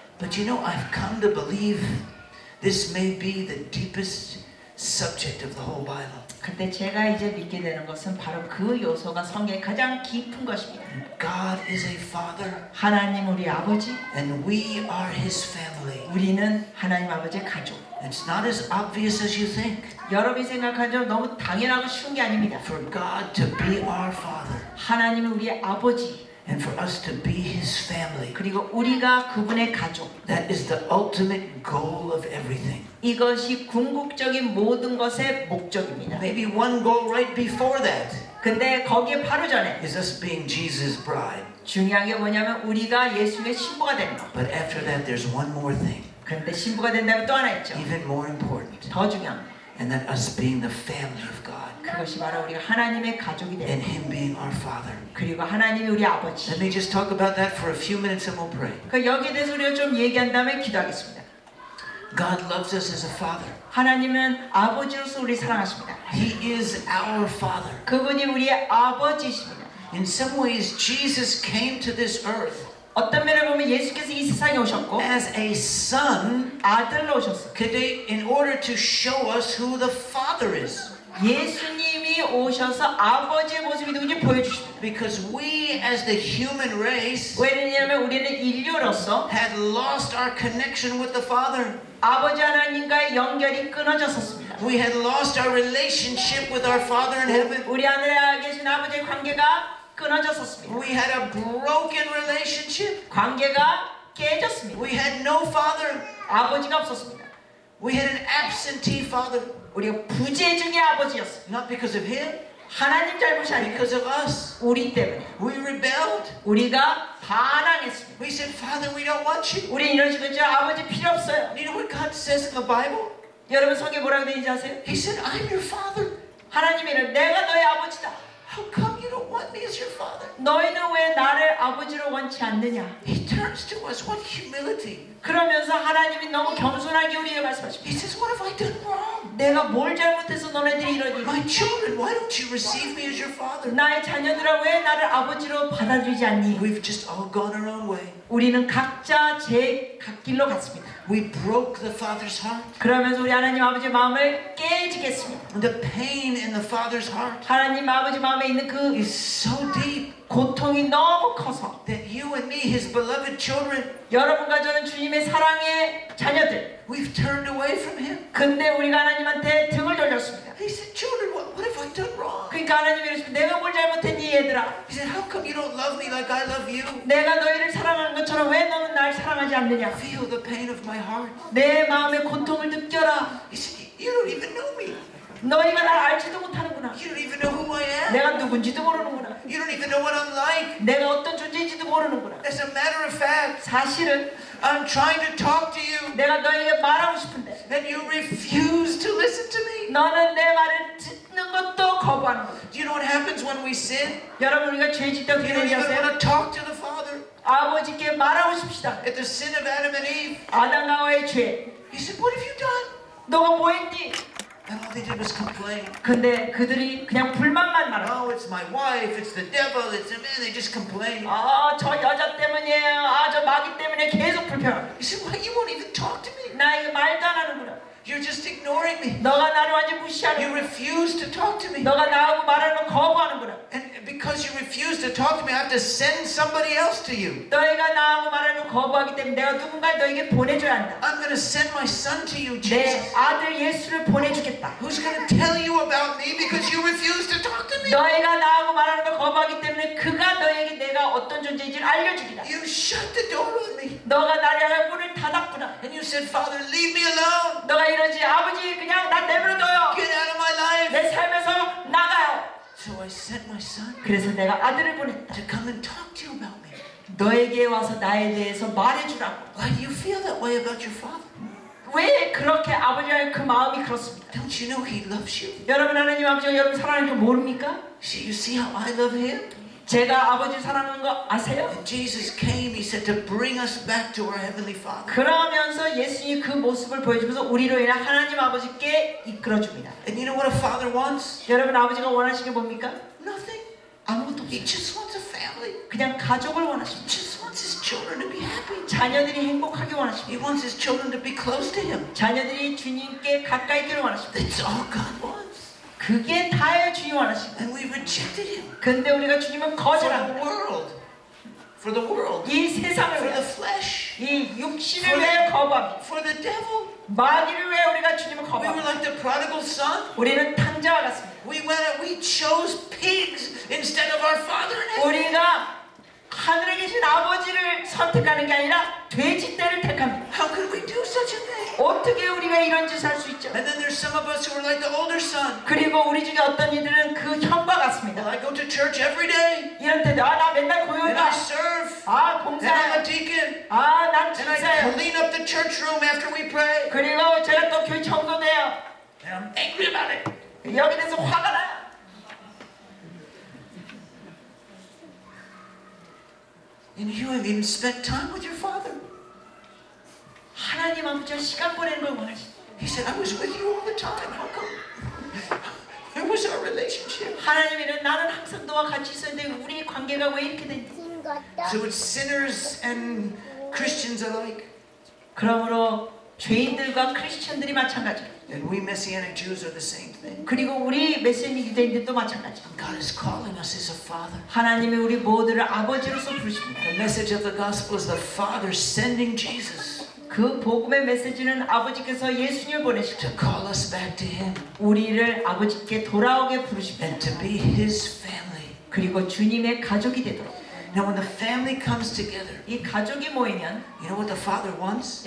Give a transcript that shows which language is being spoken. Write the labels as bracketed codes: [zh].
[en] But you know, I've come to believe this may be the deepest subject of the whole Bible. [ko] 근데 제가 이제 믿게 되는 것은 바로 그 요소가 성경의 가장 깊은 것입니다. [en] God is a father, [ko] 하나님 우리 아버지, [en] and we are his family. [ko] 우리는 하나님 아버지의 가족. [en] It's not as obvious as you think. [ko] 여러분이 생각하죠? 너무 당연하고 쉬운 게 아닙니다. [en] For God to be our father, [ko] 하나님은 우리의 아버지, [en] and for us to be his family. [ko] 그리고 우리가 그분의 가족. [en] That is the ultimate goal of everything. [ko] 이것이 궁극적인 모든 것의 목적입니다. [en] Maybe one goal right before that [ko] 근데 거기에 바로 전에 [en] is us being Jesus' bride. [ko] 중요한 게 뭐냐면 우리가 예수의 신부가 되는 것. [en] But after that, there's one more thing, [ko] 그런데 신부가 된다면 또 하나 있죠. [en] even more important, [ko] 더 중요한 거. [en] and that us being the family of God, [ko] 그것이 바로 우리가 하나님의 가족이 되는 [en] and [ko] 것. [en] him being our father. [ko] 그리고 하나님이 우리 아버지. [en] Let me just talk about that for a few minutes and we'll pray. [ko] 그 여기에 대해서 우리가 좀 얘기한 다음에 기도하겠습니다. [en] God loves us as a father. [ko] 하나님은 아버지로서 우리 사랑하십니다. [en] He is our father. [ko] 그분이 우리의 아버지십니다. [en] In some ways, Jesus came to this earth [ko] 어떤 면을 보면 예수께서 이 세상에 오셨고 [en] as a son [ko] 아들로 오셨어요. [en] in order to show us who the father is. [ko] 예수님이 오셔서 아버지의 모습이 누군지 보여주십니다. [en] Because we as the human race [ko] 왜냐하면 우리는 인류로서 [en] had lost our connection with the father. [ko] 아버지 하나님과의 연결이 끊어졌었습니다. [en] We had lost our relationship with our father in heaven. [ko] 우리 하늘에 계신 아버지의 관계가 끊어졌었습니다. [en] We had a broken relationship. [ko] 관계가 깨졌습니다. [en] We had no father. [ko] 아버지가 없었습니다. [en] We had an absentee father. [ko] 우리가 부재중의 아버지였어요. [en] Not because of him, [ko] 하나님 잘못이 아니고 [en] because of us. [ko] 우리 때문에. [en] We rebelled. [ko] 우리가 반항했습니다. [en] We said, Father, we don't want you. [ko] 우리 이런 식으로 아버지 필요 없어요. [en] You know what God says in the Bible? [ko] 여러분 성경에 뭐라고 되어 있는지 아세요? [en] He said, I'm your father. [ko] 하나님이 이래 내가 너의 아버지다. [en] How come you don't want me as your father? [ko] 너희는 왜 나를 아버지로 원치 않느냐? [en] He turns to us. What humility. [ko] 그러면서 하나님이 너무 겸손하게 우리에게 말씀하십니다. [en] He says, what have I done wrong? [ko] 내가 뭘 잘못해서 너네들이 이러니? [en] My children, why don't you receive me as your father? [ko] 나의 자녀들아 왜 나를 아버지로 받아들이지 않니? [en] We've just all gone our own way. [ko] 우리는 각자 제 각 길로 갔습니다. [en] We broke the father's heart. [ko] 그러면서 우리 하나님 아버지의 마음을 깨지겠습니다. [en] The pain in the father's heart [ko] 하나님 아버지 마음에 있는 그 [en] is so deep [ko] 고통이 너무 커서 [en] that you and me, his beloved children, [ko] 여러분과 저는 주님의 사랑의 자녀들 [en] we've turned away from him. [ko] 근데 우리가 하나님한테 등을 돌렸습니다. [en] He said, children, what have I done wrong? [ko] 그러니까 하나님이 이러십니다. 내가 뭘 잘못했니 얘들아? [en] He said, how come you don't love me like I love you? [ko] 내가 너희를 사랑하는 것처럼 왜 너는 날 사랑하지 않느냐? [en] Feel the pain of my heart. [ko] 내 마음의 고통을 느껴라. [en] He said, you don't even know me. [ko] 너희가 날 알지도 못하는구나. [en] You don't even know who I am. [ko] 내가 누군지도 모르는구나. [en] You don't even know what I'm like. [ko] 내가 어떤 존재인지도 모르는구나. [en] As a matter of fact, [ko] 사실은 [en] I'm trying to talk to you, [ko] 내가 너에게 말하고 싶은데 [en] and you refuse to listen to me. [ko] 너는 내 말을 듣는 것도 거부하는 거야. [en] Do you know what happens when we sin? [ko] 여러분 우리가 죄질 때 어떻게 [en] You don't [ko] 되는지 [en] even [ko] 아세요? [en] want to talk to the Father. [ko] 아버지께 말하고 싶시다. [en] At the sin of Adam and Eve, [ko] 아담과 하와의 죄. [en] he said, what have you done? [ko] 너가 뭐 했니? [en] And all they did was complain. [ko] 근데 그들이 그냥 불만만 말하고 [en] Oh, it's my wife, it's the devil, it's the man. They just complain. [ko] 저 여자 때문이에요. 저 마귀 때문에 계속 불평하고 [en] He said, well, you won't even talk to me. [ko] 나에게 말도 안 하는구나. [en] You're just ignoring me. [ko] 너가 나를 완전 무시하는 [en] You refuse to talk to me. [ko] 너가 나하고 말하는 걸 거부하는구나. [en] And because you refuse to talk to me, I have to send somebody else to you. [ko] 너희가 나하고 말하는 걸 거부하기 때문에 내가 누군가를 너에게 보내줘야 한다. [en] I'm going to send my son to you, [ko] 내 [en] Jesus. [ko] 아들 예수를 보내주겠다. [en] Who's going to tell you about me because you refuse to talk to me? [ko] 너희가 나하고 말하는 걸 거부하기 때문에 그가 너에게 내가 어떤 존재인지를 알려주기다. [en] You shut the door on me. [ko] 너가 나를 향해 문을 닫았구나. [en] And you said, Father, leave me alone. [ko] 너가 이러지 아버지 그냥 나 내버려둬요. [en] Get out of my life. [ko] 내 삶에서 나가요. [en] So I sent my son [ko] 그래서 내가 아들을 보냈다. [en] to come and talk to you about me. [ko] 너에게 와서 나에 대해서 말해주라고. [en] Why do you feel that way about your father? [ko] 왜 그렇게 아버지와의 그 마음이 그렇습니까? [en] Don't you know he loves you? [ko] 여러분 하나님 아버지가 여러분 사랑하는 줄 모릅니까? [en] You see how I love him? [ko] 제가 아버지를 사랑하는 거 아세요? [en] And Jesus came, he said, to bring us back to our Heavenly Father. [ko] 그러면서 예수님이 그 모습을 보여주면서 우리로 인해 하나님 아버지께 이끌어줍니다. [en] And you know what a father wants? [ko] 여러분 아버지가 원하시는 게 뭡니까? [en] Nothing. [ko] 아무것도 [en] He [ko] 없어요. [en] just wants a family. [ko] 그냥 가족을 [en] He [ko] 원하십니다. [en] just wants his children to be happy. [ko] 자녀들이 행복하게 원하십니다. [en] He wants his children to be close to him. [ko] 자녀들이 주님께 가까이 있기를 원하십니다. [en] That's all God wants. [ko] 그게 다예요 주님 원하십니다. [en] And we rejected him. [ko] 근데 우리가 주님은 [en] For the [ko] 거절합니다. [en] world. For the world. [ko] 이 세상을 [en] For the [ko] 위해 [en] flesh. [ko] 이 육신을 위해 거부합니다. [en] For the devil. [ko] 마귀를 위해 우리가 주님을 [en] We were [ko] 거부합니다. [en] like the prodigal son. [ko] 우리는 탕자와 같습니다. [en] We went and we chose pigs instead of our Father in heaven. [ko] 우리가 하늘에 계신 아버지를 선택하는 게 아니라 돼지떼를 택합니다. [en] How could we do such a thing? [ko] 어떻게 우리가 이런 짓을 할 수 있죠? [en] And then there's some of us who are like the older son. [ko] 그리고 우리 중에 어떤 이들은 그 형과 같습니다. [en] I go to church every day. [ko] 이럴 때도 나 맨날 고요가 [en] serve. 아 And I'm a [ko] 봉사해 [en] deacon. [ko] 난 [en] And I [ko] 진짜예요. [en] clean up the church room after we pray. [ko] 그리고 제가 또 교회 청소돼요. [en] And I'm angry about it. [ko] 여기 대해서 화가 나요. [en] And you haven't even spent time with your father. [ko] 하나님 아버지와 시간 보내는 걸 원하시죠. [en] He said, I was with you all the time. How come? Where was our relationship? [ko] 하나님이는 나는 항상 너와 같이 있었는데 우리 관계가 왜 이렇게 됐니? [en] So it's sinners and Christians alike. [ko] 그러므로 죄인들과 크리스천들이 마찬가지예요. [en] And we Messianic Jews are the same thing. [ko] 그리고 우리 메시아닉 유대인들도 마찬가지예요. [en] God is calling us as a father. [ko] 하나님이 우리 모두를 아버지로서 부르십니다. [en] The message of the gospel is the Father sending Jesus [ko] 그 복음의 메시지는 아버지께서 예수님을 보내시고 [en] to call us back to Him [ko] 우리를 아버지께 돌아오게 부르십니다. [en] and to be His family. [ko] 그리고 주님의 가족이 되도록. [en] Now, when the family comes together, [ko] 이 가족이 모이면 [en] you know what the Father wants?